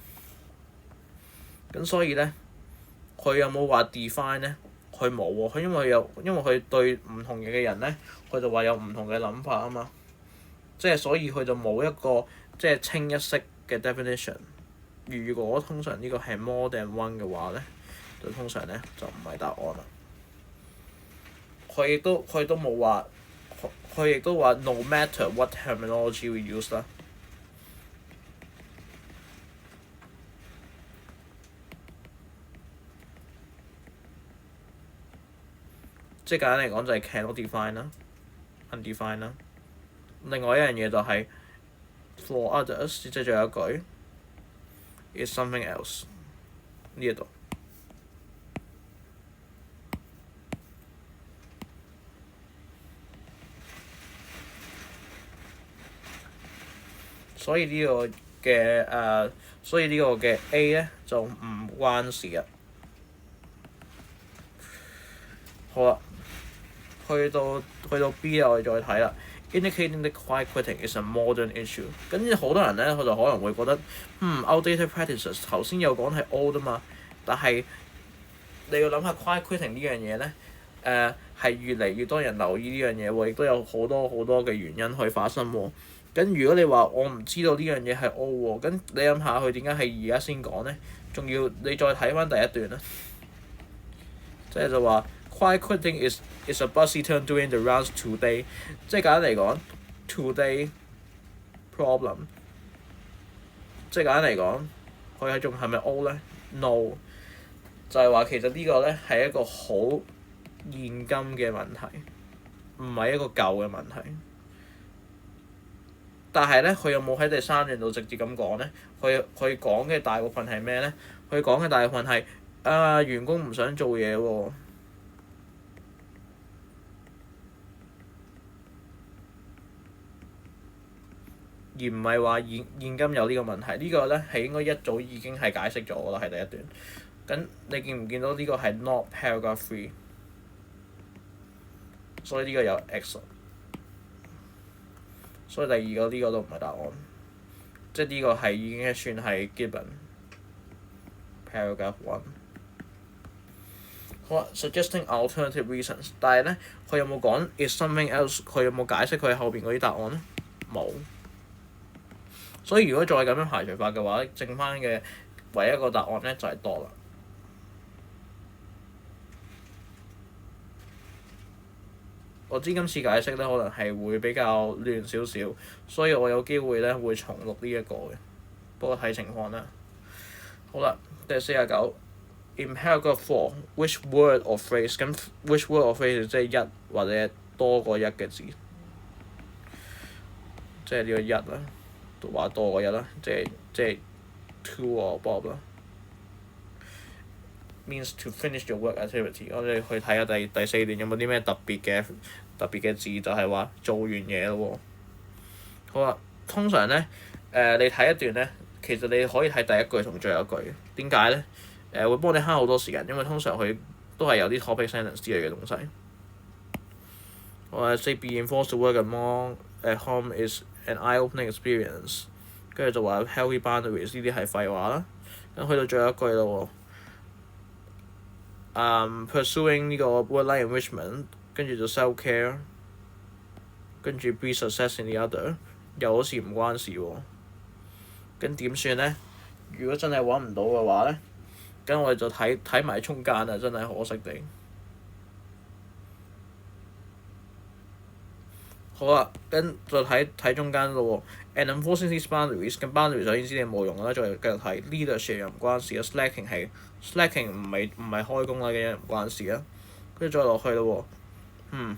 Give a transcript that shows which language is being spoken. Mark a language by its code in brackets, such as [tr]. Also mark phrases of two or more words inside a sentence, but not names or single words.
[yue] 咁所以咧，佢有冇話 define 咧？佢冇喎，佢因為佢對唔同嘅人咧，佢就話有唔同嘅諗法啊嘛。即係所以佢就冇一個即係清一色嘅 definition。如果通常呢個係 [en] more than one [yue] 嘅話咧，就通常咧就唔係答案啦。佢亦都冇話，佢亦都話 [en] no matter what terminology we use [yue] 啦。即係簡單嚟講就係 [en] cannot define [yue] 啦 ，undefined 啦。另外一樣嘢就係 [en] for others， [yue] 即係最後一句 [en] is something else [yue] 呢一度。所以呢個嘅 A 咧就唔關事啊。好啦，去到 B 我哋再睇啦。 [en] indicating that quiet quitting is a modern issue。 [yue] 跟住好多人咧，佢就可能會覺得 [en] outdated practices [yue] 頭先有講係 old 啊嘛，但係你要諗下 [en] quiet quitting [yue] 呢樣嘢咧，係越嚟越多人留意呢樣嘢喎，亦都有好多好多嘅原因去發生喎。咁如果你話我唔知道呢樣嘢係 old 喎，咁你諗下佢點解係而家先講咧？仲要你再睇翻第一段啦，即係就話 [en] quiet quitting is a busy term doing the rounds today， [yue] 即係簡單嚟講 [en] today problem， [yue] 即係簡單嚟講，佢係仲係咪 old 咧 ？No， 就係話其實呢個咧係一個好現今嘅問題，唔係一個舊嘅問題。但係咧，佢有冇喺第三段度直接咁講咧？佢講嘅大部分係咩咧？佢講嘅大部分係員工唔想做嘢喎，而唔係話現今有呢個問題。呢個咧係應該一早已經係解釋咗㗎啦，係第一段。咁你見唔見到呢個係 [en] not paragraph 3？ [yue] 所以呢個有 X。所以第二個呢個都唔係答案，即係呢個係已經算係 [en] given paragraph 1。好啦 ，suggesting alternative reasons， [yue] 但係咧佢有冇講 [en] is something else？ [yue] 佢有冇解釋佢後邊嗰啲答案咧？冇。所以如果再咁樣排除法嘅話，剩翻嘅唯一一個答案咧就係多啦。我知今次解釋咧可能係會比較亂少少，所以我有機會咧會重錄呢一個嘅，不過睇情況啦。好啦，第49 [en] in paragraph 4 which word or phrase， [yue] 咁 [en] which word or phrase [yue] 即係一或者多過一嘅字，即係呢個一啦，都話多過一啦，即係 [en] to or above [yue] 啦。 [en] means to finish your work activity。 [yue] 我哋去睇下第四段有冇啲咩特別嘅字，就係話做完嘢咯喎。好啦，通常咧你睇一段咧，其實你可以睇第一句同最後一句。點解咧？會幫你慳好多時間，因為通常佢都係有啲 [en] topic sentence [yue] 之類嘅東西。 [en] say being forced to work at home is an eye-opening experience， [yue] 跟住就話 [en] healthy boundaries [yue] 呢啲係廢話啦。咁去到最後一句咯喎。pursuing 呢個 [en] work-life enrichment， [yue] 跟住就 self-care， 跟住 [en] be success in the other， [yue] 又好似唔關事喎。咁點算咧？如果真係揾唔到嘅話咧，咁我哋就睇埋中間啊！真係可惜地。好啦，跟再睇中間咯喎。 [en] and enforcing these boundaries， [yue] 咁 boundaries 首先知你冇用啦，再繼續睇 leadership 又唔關事啊 ，slacking 唔係開工啦嘅嘢唔關事啊，跟住再落去咯喎。